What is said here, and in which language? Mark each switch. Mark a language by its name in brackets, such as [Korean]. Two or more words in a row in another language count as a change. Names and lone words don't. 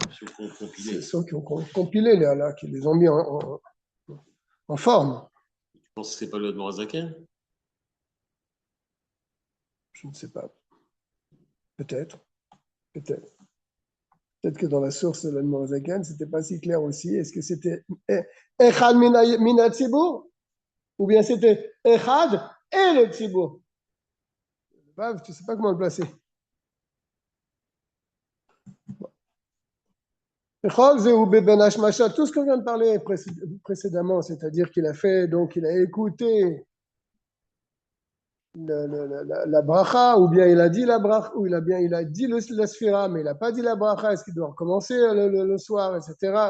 [French] Ceux qui ont compilé là, qui les ont mis en forme. Tu penses que c'est pas le Zaken? Je ne sais pas. Peut-être. Peut-être que dans la source de l'Admorazaken, ce n'était pas si clair aussi. Est-ce que c'était [Hebrew] אחד מן הציבור [French] ou bien c'était Echad et le tzibur? Tu ne sais pas comment le placer. Tout ce qu'on vient de parler précédemment, c'est-à-dire qu'il a fait, donc il a écouté la bracha, ou bien il a dit la bracha, ou il a dit la sphira, mais il n'a pas dit la bracha, est-ce qu'il doit recommencer le soir, etc.